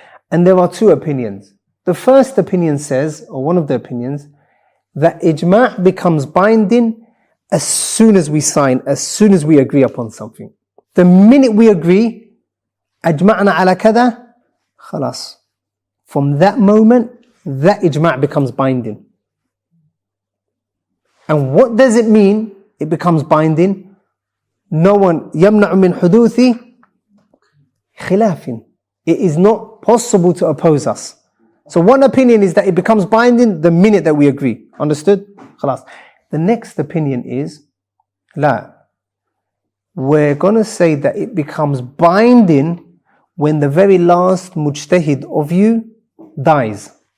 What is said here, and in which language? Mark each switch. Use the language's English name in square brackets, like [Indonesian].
[English] And there are 2 opinions. The first opinion says, or one of the opinions, that ijma' becomes binding as soon as we sign, as soon as we agree upon something. The minute we agree, [Arabic] أجمعنا على كذا, خلاص. [English] From that moment, that ijma' becomes binding. And what does it mean, it becomes binding? no one [Arabic] يمنع من حدوث خلاف. [English] It is not possible to oppose us. So one opinion is that it becomes binding the minute that we agree. Understood? [Arabic] خلاص. [English] The next opinion is لا. We're going to say that it becomes binding when the very last mujtahid of you dies.